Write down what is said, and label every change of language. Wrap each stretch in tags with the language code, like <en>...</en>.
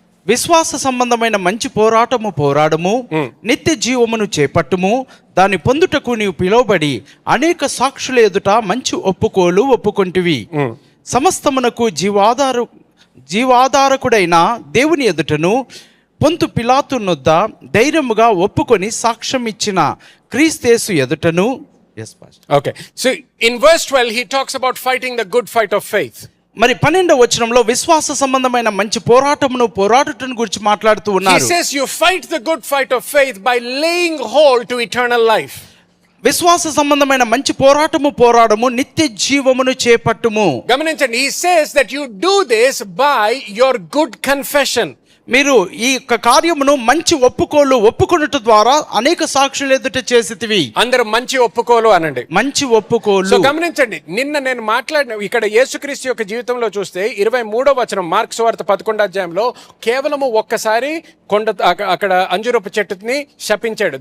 <te>విశ్వాస సంబంధమైన మంచి పోరాటము పోరాడము, నిత్య జీవమును చేపట్టుము, దాని పొందుటకు నీవు పిలువబడి అనేక సాక్షుల ఎదుట మంచి ఒప్పుకోలు ఒప్పుకొంటివి. సమస్తమునకు జీవాధారకుడైన దేవుని ఎదుటను పొంతు పిలాతు నొద్ద ధైర్యముగా ఒప్పుకొని సాక్ష్యం ఇచ్చిన క్రీస్తు ఎదుటను.</te> <en>Okay, so in verse 12 he talks about fighting the good fight of faith.</en> <te>మరి 12వ వచనంలో విశ్వాస సంబంధమైన మంచి పోరాటమును పోరాడుటను గురించి మాట్లాడుతూ ఉన్నారు.</te> <en>He says you fight the good fight of faith by laying hold to eternal life.</en> <te>విశ్వాస సంబంధమైన మంచి పోరాటము పోరాడము, నిత్య జీవమును చేపట్టుము. గమనించండి,</te> <en>he says that you do this by your good confession.</en> <te>మీరు ఈ యొక్క కార్యమును మంచి ఒప్పుకొనుట ద్వారా అనేక సాక్షులు ఎదుట చేసితివి. అందరూ మంచి ఒప్పుకోలు అనండి. మంచి ఒప్పుకోలు. సో గమనించండి, నిన్న నేను మాట్లాడిన ఇక్కడ యేసుక్రీస్తు యొక్క జీవితంలో చూస్తే 23వ వచనం మార్కు సువార్త 11వ అధ్యాయంలో కేవలము ఒక్కసారి అక్కడ అంజూరపు చెట్టుని శపించాడు.</te>